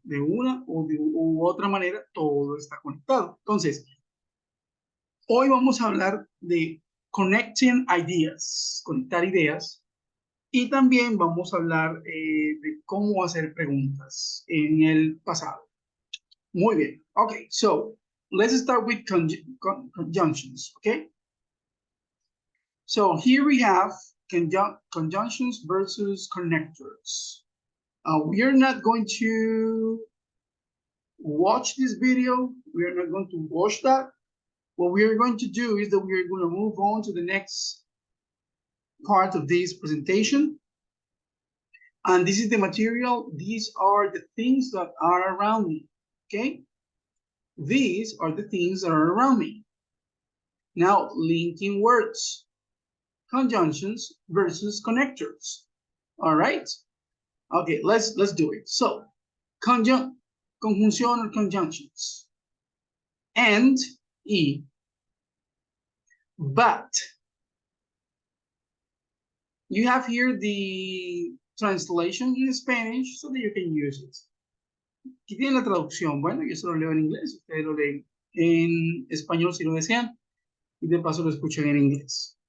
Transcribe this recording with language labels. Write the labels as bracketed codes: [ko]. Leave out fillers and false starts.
[es] De una u otra manera, todo está conectado. Entonces, hoy vamos a hablar de [en] connecting ideas, [es] conectar ideas, y también vamos a hablar de cómo hacer preguntas en el pasado. Muy bien. [en] Okay, so let's start with conjunctions, okay? So here we have conjunctions versus connectors. We are not going to watch this video. We are not going to watch that. What we are going to do is that we are going to move on to the next part of this presentation. And this is the material. These are the things that are around me, okay? These are the things that are around me. Now, linking words, conjunctions versus connectors. All right? Okay, let's do it. So, conjunction or conjunctions. And, y. But. You have here the translation in Spanish so that you can use it. [es] Aquí tiene la traducción. Bueno, yo se lo leo en inglés. Ustedes lo leen en español si lo desean. Y de paso lo escuchan en inglés.